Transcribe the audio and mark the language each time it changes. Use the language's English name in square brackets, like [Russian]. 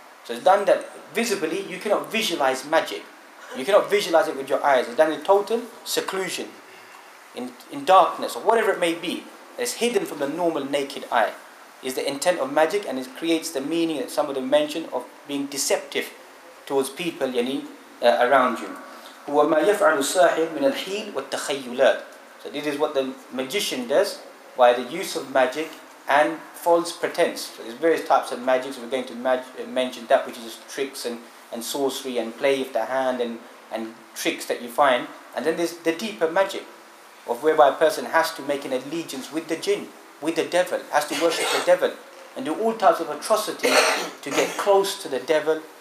[English] So it's done that visibly, you cannot visualize magic. You cannot visualize it with your eyes. It's done in total seclusion, in darkness, or whatever it may be. It's hidden from the normal naked eye. is the intent of magic, and it creates the meaning that some of them mention of being deceptive towards people around you. [Arabic] هو ما يفعل الساحر من الحيل والتخيلات. [English] So this is what the magician does by the use of magic and false pretense. So there's various types of magic. So we're going to mention that which is just tricks and sorcery and play of the hand and tricks that you find. And then there's the deeper magic of whereby a person has to make an allegiance with the jinn, with the devil, has to worship the devil and do all types of atrocities to get close to the devil.